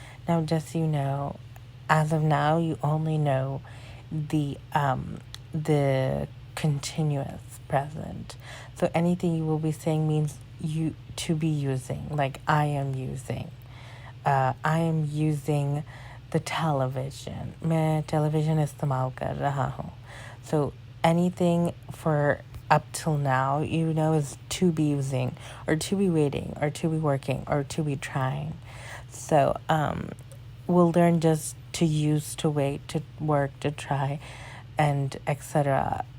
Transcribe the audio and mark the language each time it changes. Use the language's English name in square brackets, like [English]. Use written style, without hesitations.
[English] Now, just so you know, as of now, you only know the continuous present. So anything you will be saying means you to be using, like I am using. I am using the television. [Urdu] मैं television इस्तेमाल कर रहा हूँ. [English] So anything for up till now, you know, is to be using, or to be waiting, or to be working, or to be trying. So we'll learn just to use, to wait, to work, to try, and etc.